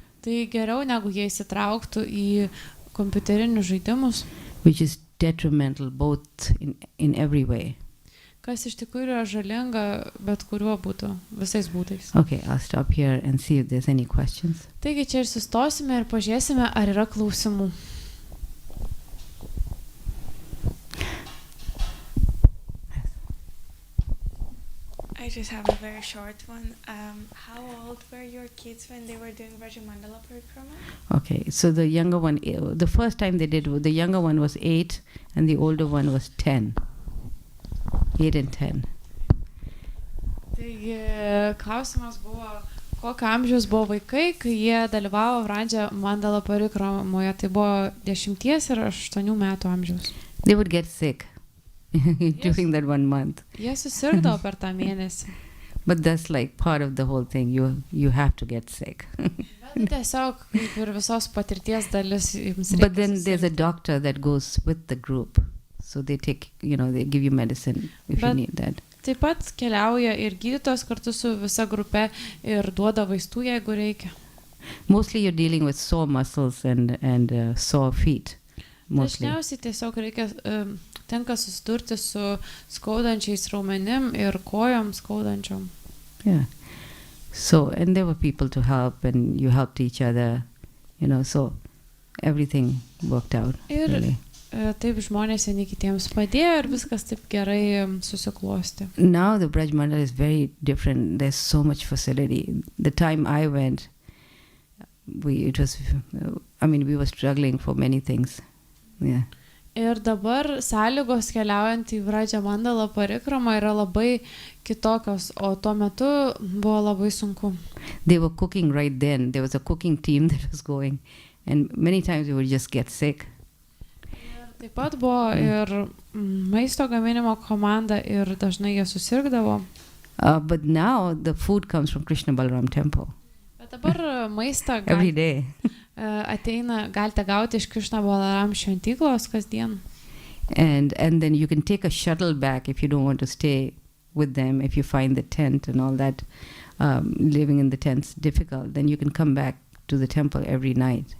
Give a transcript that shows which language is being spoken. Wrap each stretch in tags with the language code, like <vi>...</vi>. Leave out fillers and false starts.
<lt>Tai geriau, negu jie įsitrauktų į kompiuterinius žaidimus.</lt> <en>Which is detrimental both in every way.</en> <lt>Kas iš tikrųjų yra žalinga, bet kuriuo būtų, visais būtais.</lt> <en>Okay, I'll stop here and see if there's any questions.</en> <lt>Taigi čia ir sustosime ir pažiūrėsime, ar yra klausimų.</lt> <en>I just have a very short one. How old were your kids when they were doing Vrajamandala Parikrama? Okay, so the younger one, the first time they did, the younger one was 8 and the older one was 10. 8 and 10.</en> <lt>Taigi klausimas buvo, kokio amžiaus buvo vaikai, kai jie dalyvavo Vrajamandala Parikramoje. Tai buvo 10 ir 8 metų amžiaus.</lt> <en>They would get sick during that 1 month.</en> <lt>Jie susirgdavo per tą mėnesį.</lt> <en>But that's like part of the whole thing. You have to get sick.</en> <lt>Bet tiesiog kaip ir visos patirties dalis jums reikia.</lt> <en>But then there's a doctor that goes with the group. So they take, they give you medicine if you need that.</en> <lt>Taip pat keliauja ir gydytojas kartu su visa grupe ir duoda vaistų, jeigu reikia.</lt> <en>Mostly you're dealing with sore muscles and sore feet. Mostly.</en> <lt>Dažniausiai tiesiog tenka susidurti su skaudančiais raumenim ir kojom skaudančiom.</lt> <en>Yeah. So, and there were people to help and you helped each other, so everything worked out.</en> <lt>Ir</lt> <en>really.</en> <lt>Taip žmonės vieni kitiems padėjo ir viskas taip gerai susiklosti.</lt> <en>Now the Vrajamandala is very different. There's so much facility. The time I went, we were struggling for many things. Yeah.</en> <lt>Ir dabar sąlygos keliaujant į Vrajamandala Parikramą yra labai kitokios, o tuo metu buvo labai sunku.</lt> <en>They were cooking right then. There was a cooking team that was going and many times we would just get sick.</en> <lt>Taip pat buvo ir maisto gaminimo komanda ir dažnai jie susirgdavo.</lt> <en>But now the food comes from Krishna Balaram temple.</en> <lt>Bet dabar maistą</lt> <en>every day.</en> <lt>Galite gauti iš Krishna Balaram šventyklos kasdien.</lt> <en>And then you can take a shuttle back if you don't want to stay with them. If you find the tent and all that, living in the tent's difficult, then you can come back to the temple every night.</en>